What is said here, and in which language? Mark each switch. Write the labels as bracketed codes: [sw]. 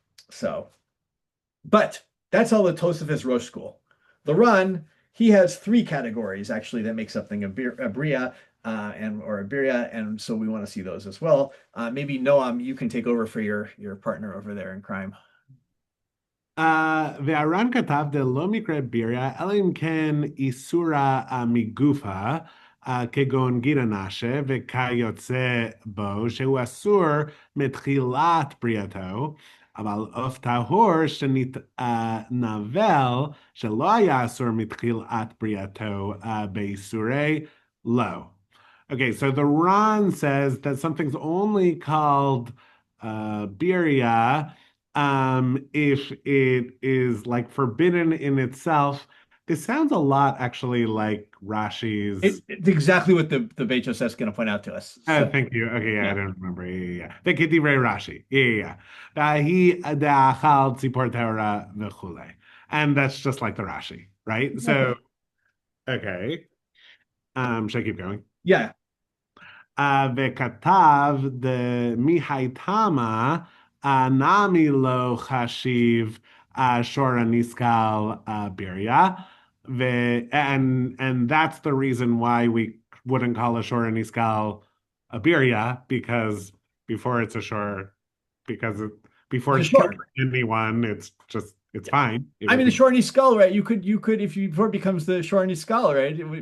[en] So, but that's all the Tosafos Rosh school. The Ran, he has three categories actually that make something a bria or a birya, and so we want to see those as well. Maybe Noam, you can take over for your partner over there in crime. [he] והר"ן כתב דלא מקרה ביריה, אלא אם כן איסורה מגופה, כגון גירא נשה וכיוצא בו, שהוא אסור מתחילת בריאתו, אבל עוף טהור שנתנבל, שלא היה אסור מתחילת בריאתו באיסורי, לא. [en] Okay, so the Ran says that something's only called birya if it is like forbidden in itself. This sounds a lot actually like Rashi's. It's exactly what the Beit Yosef is going to point out to us. So, Thank you. Okay, yeah, yeah. I don't remember. Yeah. The Kedivrei Rashi. Yeah. [he] He da'achal tzipor tehora v'chulei. [en] And that's just like the Rashi, right? So, okay. Should I keep going? Yeah. [he] וכתב דמיהייתמה נמי לא חשיב שור הנסקל birya. [en] And that's the reason why we wouldn't call a shor niskal a birya, because before it's a shor, before it's killing anyone, it's fine. I mean, the shorny skull, right? You could before it becomes the shorny skull, right?